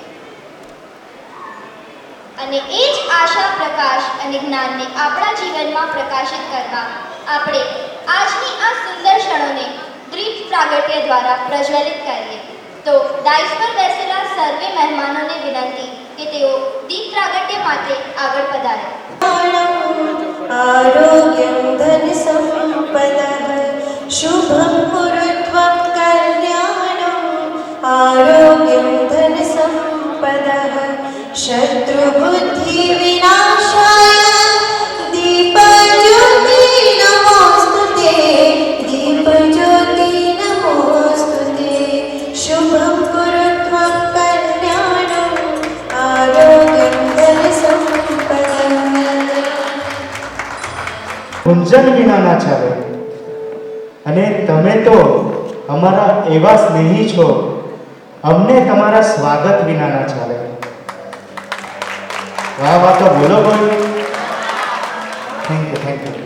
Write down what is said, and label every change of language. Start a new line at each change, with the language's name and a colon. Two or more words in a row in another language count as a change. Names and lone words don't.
Gujarati: અને એ જ આશા, પ્રકાશ અને જ્ઞાનને આપણા જીવનમાં પ્રકાશિત કરવા આપણે આજની આ સુંદર ક્ષણોને દીપ પ્રાગટ્ય દ્વારા પ્રજ્વલિત કરીએ. તો ડાયસ પર બેસેલા સર્વે મહેમાનોને વિનંતી કે તેઓ દીપ પ્રાગટ્ય માટે આગળ પધારે.
Sanskrit: आरोग्यं धन संपदः शुभं कुरुत्वं कल्याणम् आरोग्यं धन संपदः शत्रुबुद्धि विनाशाय दीपज्योति नमोस्तुते दीपज्योति नमोस्तुते शुभं कुरुत्वं कल्याणम् आरोग्यं धन संपदः.
Gujarati: ગુંજન વિના ના ચાલે. અને તમે તો અમારા એવા સ્નેહી છો, અમને તમારા સ્વાગત વિના ના ચાલે. વાહ વાહ, તો બોલો બોલો.
English: Thank you, thank you.